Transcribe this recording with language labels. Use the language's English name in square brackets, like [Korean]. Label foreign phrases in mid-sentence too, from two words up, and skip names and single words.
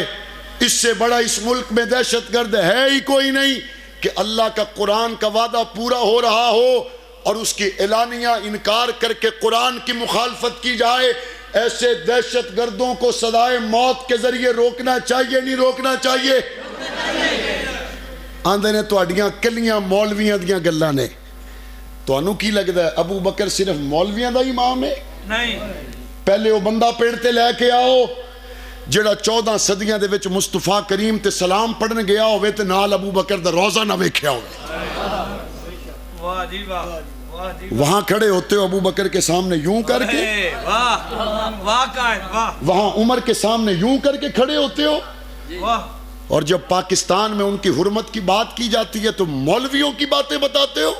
[Urdu] اس سے بڑا اس ملک میں دہشت گرد ہے ہی کوئی نہیں کہ اللہ کا قرآن کا وعدہ پورا ہو رہا ہو اور اس کی اعلانیہ انکار کر کے قرآن کی مخالفت کی جائے. ایسے دہشت گردوں کو سزائے موت کے ذریعے روکنا چاہیے نہیں روکنا چاہیے؟ [Punjabi] آندے نے تواڈیاں کلیاں مولویاں دیاں گلاں نے. تانوں کی لگدا ہے ابو بکر صرف مولویاں دا امام ہے؟ نہیں. پہلے وہ بندہ پیڑ لے کے آؤ جڑا 14 صدیاں دے وچ مصطفیٰ کریم تے سلام پڑھن گیا ہوئے تے نال ابو بکر دا روزہ نہ ویکھیا ہوئے. واہ جی واہ. [Urdu] وہاں کھڑے ہوتے ہو ابو بکر کے سامنے یوں کر کے، وہاں عمر کے سامنے یوں کر کے کھڑے ہوتے ہو، اور جب پاکستان میں ان کی حرمت کی بات کی جاتی ہے تو مولویوں کی باتیں بتاتے ہو.